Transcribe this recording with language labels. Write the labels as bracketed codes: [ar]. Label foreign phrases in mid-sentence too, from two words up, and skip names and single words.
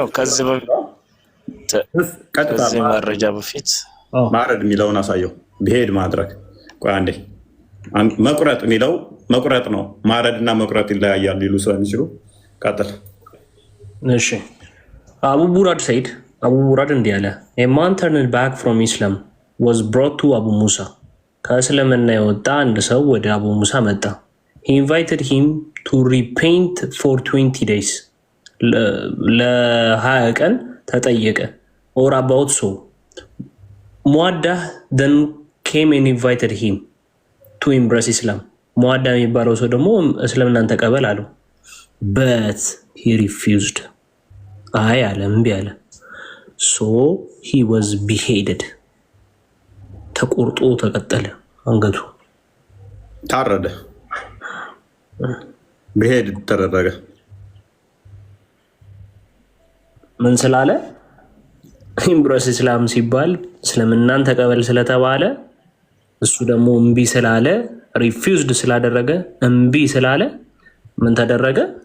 [am] ከዚህ መረጃ በፊት ማረድ የሚለውን አሳየው። ብሄድ ማድረግ ቆይ አንዴ መቁረጥ የሚለው መቁረጥ ነው። ማረድና መቁረጥ ይለያያሉ ይሉ ስለሚችሉ ቀጥል። እሺ አቡ ቡራድ ሰይድ አቡ ቡራድ እንዲህ አለ። [en] a man turned back from Islam was brought to አቡ ሙሳ። [am] ከእስልምና የወጣ አንድ ሰው ወደ አቡ ሙሳ መጣ። [en] he invited him to repent for 20 days [am] ለ20 ቀን ተጠየቀ። [en] or about so ሙአዳህ then came and invited him to embrace Islam። [am] ሙአዳ የሚባለው ሰው ደግሞ እስልምናን ተቀበል አለው። [en] but he refused [am] አይ አለ፣ እምቢ አለ። [en] so he was beheaded [am] ተቆርጦ ተቀጠለ፣ አንገቱ ታረደ፣ ብሄድ ተደረገ። ምን ስላለ? [en] embrace Islam [am] ሲባል እስልምናን ተቀበል ስለተባለ እሱ ደግሞ እምቢ ስላለ ሪፊውዝድ ስላደረገ እምቢ ስላለ ምን ተደረገ?